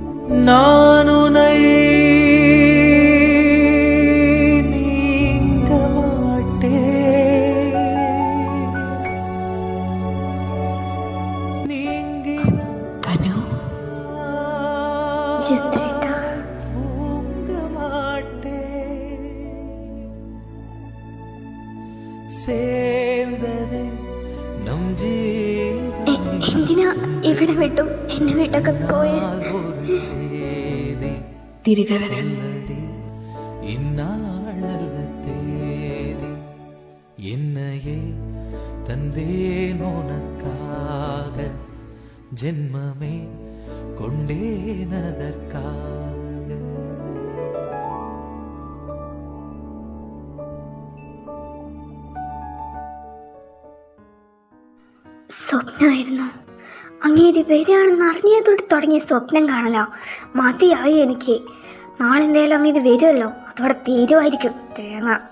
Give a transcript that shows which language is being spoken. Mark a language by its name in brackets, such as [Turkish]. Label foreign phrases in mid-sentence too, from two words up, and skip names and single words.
[Tamil] நான் உன்னை நீங்க மாட்டேன். [Malayalam] തനു രുദ്രേട്ടാ, [Tamil] தூங்க மாட்டேன். சேர்ந்ததே நம் [Malayalam] എന്തിനാ ഇവിടെ വിട്ടും എന്നെ വിട്ടൊക്കെ പോയെ? തിരികെ വരാൻ. [Tamil] இந்நாளல்ல தேதி என்னையே தந்தேன் உனக்காக, ஜென்மமே கொண்டேன் அதற்காக. [Malayalam] സ്വപ്നമായിരുന്നു. അങ്ങേര് വരികയാണെന്ന് അറിഞ്ഞതോടെ തുടങ്ങിയ സ്വപ്നം കാണലോ മതിയായി എനിക്ക്. നാളെ എന്തായാലും അങ്ങേര് വരുമല്ലോ, അതോടെ തീരുമായിരിക്കും തേങ്ങ.